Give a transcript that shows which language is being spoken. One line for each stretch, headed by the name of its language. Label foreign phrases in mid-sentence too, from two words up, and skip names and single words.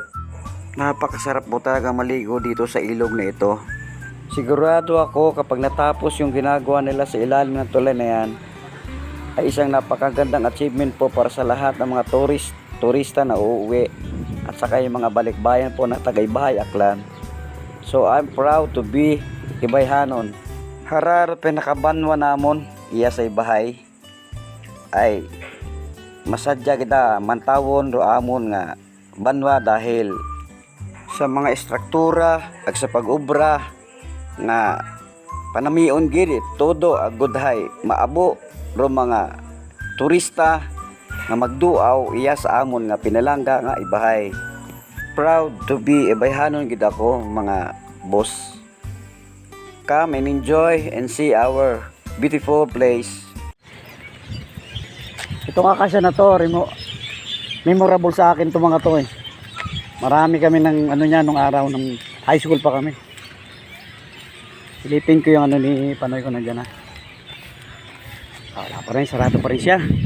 Filipino: Napakasarap po talaga maligo dito sa ilog na ito. Sigurado ako kapag natapos yung ginagawa nila sa ilalim ng tulay na yan, ay isang napakagandang achievement po para sa lahat ng mga turista na uuwi at saka yung mga balikbayan po na Tagaybahay, Aklan.
English: So I'm proud to be Ibayhanon.
Aklanon: Harar pinakabanwa namon iya sa Ibahay ay masadya kita mantawon ro amon nga banwa dahil sa mga estruktura ag sa pag-ubra nga panamion gid todo agudhay maabo ro mga turista nga magduaw iya sa amon nga pinalangga nga Ibahay.
English: Proud to be
Aklanon: Ibayhanon gid ako mga boss.
English: Come and enjoy and see our beautiful place.
Filipino: Ito nga kasi na to, memorable sa akin to mga to eh. Marami kami ng ano niya nung araw ng high school pa kami. Silipin ko yung ano ni Panoy ko nandiyan na. Wala pa rin, sarado pa rin siya.